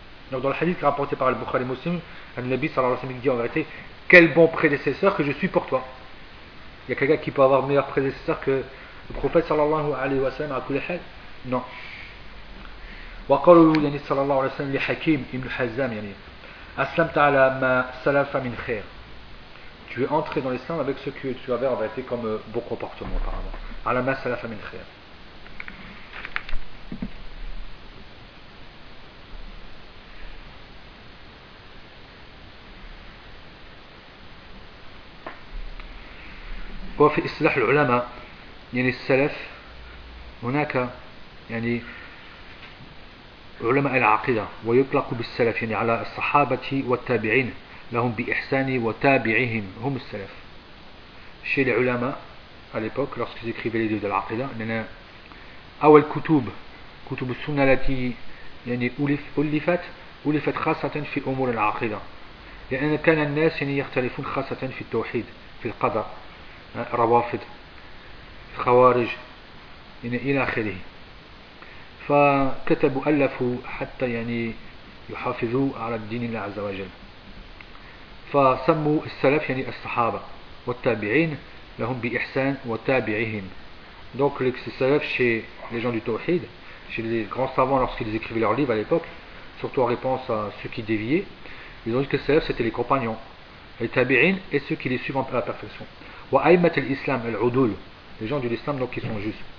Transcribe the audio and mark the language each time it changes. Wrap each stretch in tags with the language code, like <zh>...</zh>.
<fr>Donc dans le hadith rapporté par al-Bukhari et Muslim, al-Nabi sallallahu alayhi wa sallam dit en vérité, quel bon prédécesseur que je suis pour toi. Il y a quelqu'un qui peut avoir meilleur prédécesseur que le prophète sallallahu alayhi wa sallam à Kulihad? Non.</fr> <ar>وقالوا يعني صلى الله عليه وسلم لحكيم ابن حزام يعني أسلمت على ما سلف من خير.</ar> <fr>Tu es entré dans l'islam avec ce que tu avais en réalité comme bon comportement apparemment. À la masse à la famille khair.</fr> <ar>Wa fi islah al-ulama, yani al-salaf, hunaka, yani ulama al-aqida, wa yutlaqu bis-salaf, yani ala as-sahabati wa at-tabi'in. لهم بإحسان وتابعهم هم السلف. Chez les ulama, à l'époque, lorsqu'ils écrivaient les livres de l'aqida, il y en a أو الكتب كتب السنة التي يعني ألفت ألفت خاصة في أمور العقيدة. لأن كان الناس يعني يختلفون خاصة في التوحيد في القضاء روافض خوارج يعني إلى آخره. فكتبوا ألفوا حتى يعني يحافظوا على الدين الله عز وجل. فسموا السلف يعني الصحابة والتابعين لهم بإحسان وتابعهم.</ar> <fr>Donc les salaf chez les gens du Tawhid, chez les grands savants lorsqu'ils écrivaient leurs livres à l'époque, surtout en réponse à ceux qui déviaient, ils ont dit que les salaf c'était les compagnons, les tabi'in et ceux qui les suivent à la perfection.</fr> <ar>Wa aimat al-islam al-udul,</ar> <fr>les gens de l'islam donc qui sont justes.</fr>